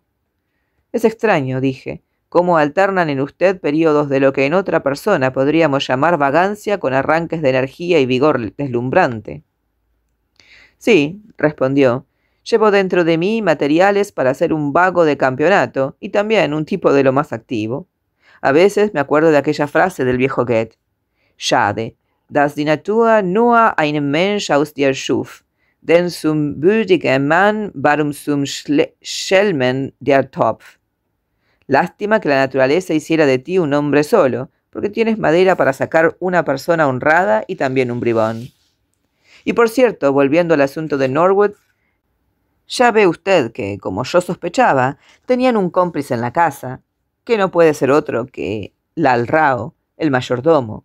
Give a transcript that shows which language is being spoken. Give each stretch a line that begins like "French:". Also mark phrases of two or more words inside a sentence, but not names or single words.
Spanish: «Es extraño», dije, «cómo alternan en usted periodos de lo que en otra persona podríamos llamar vagancia con arranques de energía y vigor deslumbrante». «Sí», respondió, «llevo dentro de mí materiales para ser un vago de campeonato y también un tipo de lo más activo. A veces me acuerdo de aquella frase del viejo Goethe:
German: Schade, dass die Natur nur einen Mensch aus dir schuf, denn zum würdigen Mann warum zum Schelmen der Topf.
Spanish: Lástima que la naturaleza hiciera de ti un hombre solo, porque tienes madera para sacar una persona honrada y también un bribón. Y por cierto, volviendo al asunto de Norwood, ya ve usted que, como yo sospechaba, tenían un cómplice en la casa, que no puede ser otro que Lal Rao, el mayordomo.